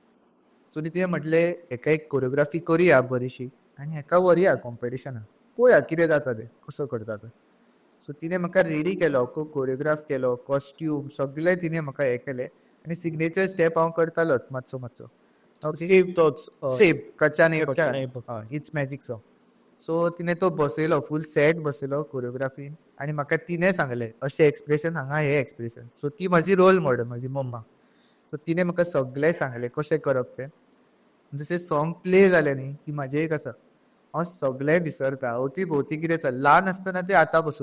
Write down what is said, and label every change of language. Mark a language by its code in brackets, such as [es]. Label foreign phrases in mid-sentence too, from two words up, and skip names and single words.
[kok] सो तिणें म्हटलें हेका एक कोरियोग्राफी करुया बरीशी आनी हेका व्हरया कॉम्पिटिशनाक पळोवया कितें जाता तें कसो करता तो. सो तिणें म्हाका रेडी केलो कोरियोग्राफ केलो कॉस्ट्यूम सगळें तिणें म्हाका हें केलें आनी सिग्नेचर स्टेप हांव करतालोच मातसो मातसो. सेम तोच. सेम कच्चा न्हय कच्चा पक्का. [hi] नहीं पक्का. [en] It's magic song. [kok] सो तिणें तो बसयलो [en] full set [kok] बसयलो कोरियोग्राफीन आनी म्हाका तिणें सांगलें अशें एक्सप्रेशन हांगा हे एक्सप्रेशन. सो ती म्हाजी [en] role model, [kok] म्हाजी मम्मा. सो तिणें म्हाका सगळें सांगलें कशें करप तें. जशें [en] song play [kok] जालें न्ही की म्हाजें एक आसा, हांव सगळें विसरता, अवती भोवती कितें चल्लां ल्हान आसतना तें आतां पसून.